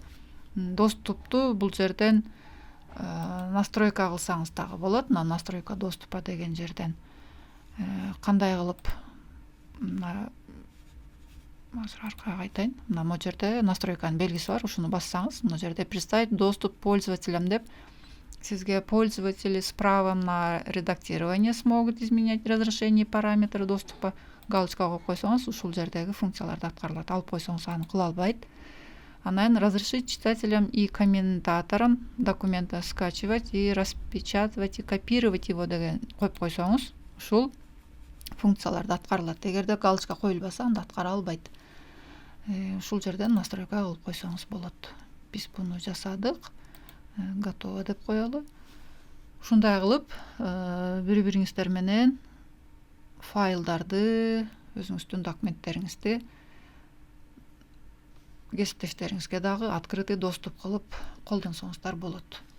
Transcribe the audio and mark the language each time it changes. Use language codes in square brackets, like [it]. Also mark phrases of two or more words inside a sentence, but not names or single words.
[ky] Доступту бул жерден настройка кылсаңыз дагы болот. Мына [ru] настройка доступа [ky] деген жерден кандай кылып азыр аркага кайтайын. Мына могу жерде настройканын белгиси бар. Ушуну бассаңыз, мына жерде [ru] представить доступ пользователям [ky] деп сизге [ru] пользователи с правом на редактирование смогут изменять разрешение параметры доступа [ky] галочка коюп койсоңуз, ушул жердеги функцияларды аткарылат. Алып койсоңуз аны кыла албайт. Анан [ru] разрешить читателям и комментаторам документа скачивать и распечатывать и копировать его [ky] деген коюп койсоңуз, ушул функцияларды аткарылат. Эгерде галочка коюлбаса, анда аткара албайт. Ушул жерден настройка кылып койсоңуз болот. Биз буну жасадык. Готово деп коелу. Ушундай кылып, бири-бириңиздер менен файлдарды, өзүңүздүн документтериңизди кесиптештериңизге дагы [ru] открытый доступ [ky] кылып колдонсоңуздар болот.